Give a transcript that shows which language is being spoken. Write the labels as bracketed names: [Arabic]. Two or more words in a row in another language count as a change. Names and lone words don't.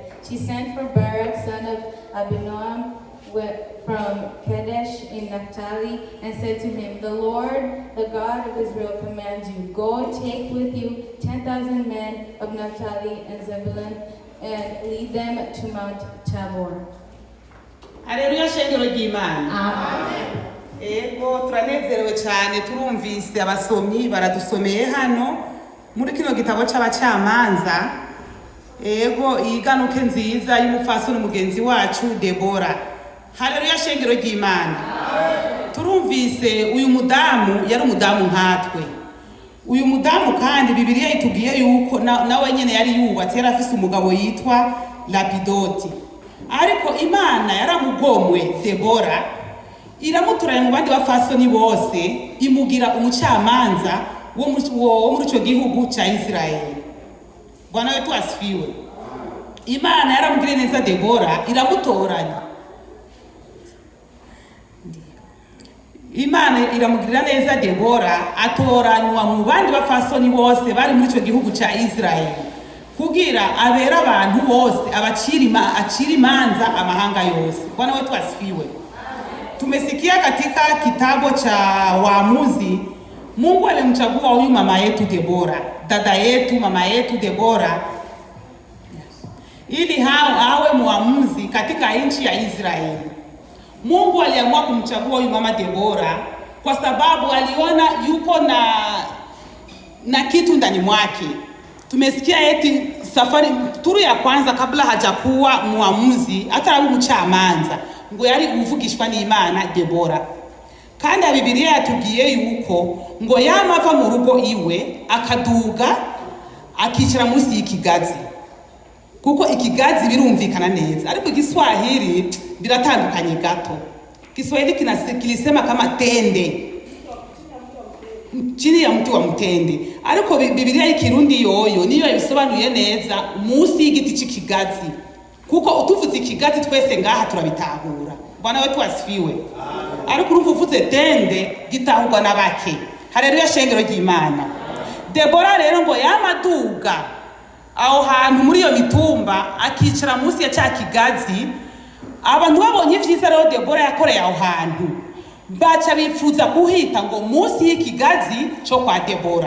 [English] She sent for Barak, son of Abinoam, from Kadesh in Naphtali, and said to him, "The Lord, the God of Israel, commands you, go take with you 10,000 men of Naphtali and Zebulun, and lead them to Mount Tabor." [Rundi] Haleluya, shengero ry'Imana. Amen. Ego turanezerewe cyane turumvise abasomyi baradusomeye hano muri kino gitabo cy'abacamanza. Ego iganuke nziza y'umufasoni mugenzi wacu Debora. Haleluya, shengero ry'Imana. Turumvise uyu mudamu yari umudamu nkatwe. Uyu mudamu kandi Bibiliya itubwiye yuko nawe nyene yari yubatse, yari afise umugabo yitwa Lapidoti. Ariko Imana yaramugomwe Debora, iramuturanya mu bandi bafasoni bose, imugira umucamanza wo muri ico gihugu ca Israeli. [Swahili] Bwana wetu asifiwe. [Rundi] Imana yaramugiriye neza Debora, iramutoranya. Imana iramugirira neza Debora, atoranywa mu bandi bafasoni bose bari muri ico gihugu ca Israeli, kugira abera abantu bose acira imanza amahanga yose. [Swahili] Bwana wetu asifiwe. Tumesikia katika kitabu cha Waamuzi, Mungu alimchagua huyu mama yetu Debora, dada yetu, mama yetu Debora, ili awe muamuzi katika nchi ya Israeli. Mungu aliamua kumchagua huyu mama Debora kwa sababu aliona yuko na kitu ndani mwake. Tumesikia eti safari turu ya kwanza kabla hajakuwa muamuzi, hata [Rundi] ari umucamanza, ngo yari uvugishwa n'Imana Debora. Kandi Bibiliya yatubwiye yuko ngo yamava mu rugo iwe akaduga akicara munsi y'ikigazi, kuko ikigazi birumvikana neza, ariko Igiswahili biratandukanye gato. [Swahili] Kiswahili kilisema kama tende, chini ya mti wa mtende, [Rundi] ariko Bibiliya y'ikirundi yoyo niyo ibisobanuye neza munsi y'igiti cy'ikigazi, kuko utuvuze ikigazi twese ngaha turabitahura. [Swahili] Bwana wetu asifiwe. [Rundi] Ariko uruvuze tende gitahurwa na bake. Haleluya, shengero ry'Imana. Debora rero ngo yamaduga aho hantu muri iyo mitumba akicara munsi ya cya kigazi. Abantu babonye ivyiza rero Debora yakoreye aho hantu, baca bifuza kuhita ngo munsi y'ikigazi cyo kwa Debora.